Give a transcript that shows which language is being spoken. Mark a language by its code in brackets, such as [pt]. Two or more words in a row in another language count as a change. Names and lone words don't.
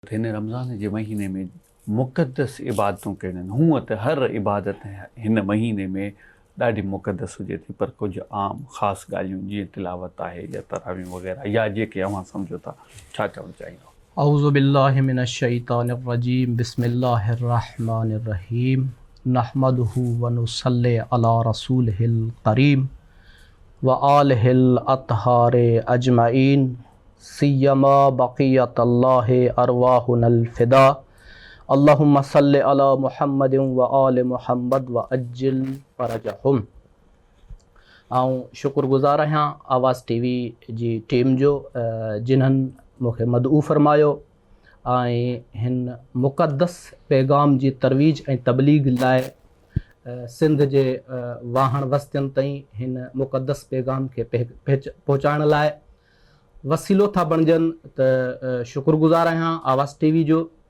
[sd] हिन रमज़ान जे महीने में मुक़दस इबादतूं कहिड़ियूं आहिनि? हूअं त हर इबादत हिन महीने में ॾाढी मुक़दस हुजे थी, पर कुझु आम ख़ासि ॻाल्हियूं जीअं तिलावत आहे या तरावी वग़ैरह या जेके अव्हां सम्झो था, छा चवणु चाहींदो? [ar] أعوذ بالله من الشيطان الرجيم بسم الله الرحمن الرحيم نحمده ونصلي على رسوله الكريم وآله الأطهار أجمعين سيما بقية الله أرواحنا الفداء اللهم صل على محمد وآل محمد وعجل فرجهم. [sd] ऐं शुक्रगुज़ार आहियां आवाज़ टीवी जी टीम जो जिन्हनि मूंखे मदऊ फ़रमायो ऐं हिन मुक़दस पैगाम जी तरवीज ऐं तबलीग लाइ सिंध जे वाहण वस्तियुनि ताईं हिन मुक़दस पैगाम खे पहुचाइण लाइ वसीलो था बणिजनि, त शुक्रगुज़ार आहियां आवाज़ टीवी जो।